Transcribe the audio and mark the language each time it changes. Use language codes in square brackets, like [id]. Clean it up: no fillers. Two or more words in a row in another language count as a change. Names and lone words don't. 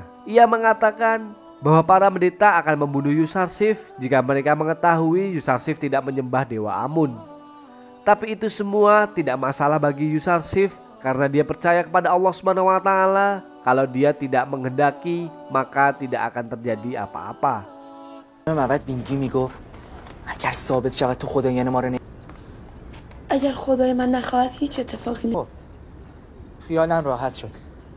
[id] Ia mengatakan bahwa para pendeta akan membunuh Yusarsif jika mereka mengetahui Yusarsif tidak menyembah dewa Amun. Tapi itu semua tidak masalah bagi Yusarsif karena dia percaya kepada Allah SWT. Kalau dia tidak menghendaki, maka tidak akan terjadi apa-apa. [fa] اگر خدای من نخواهد هیچ اتفاقی خیالم راحت شد.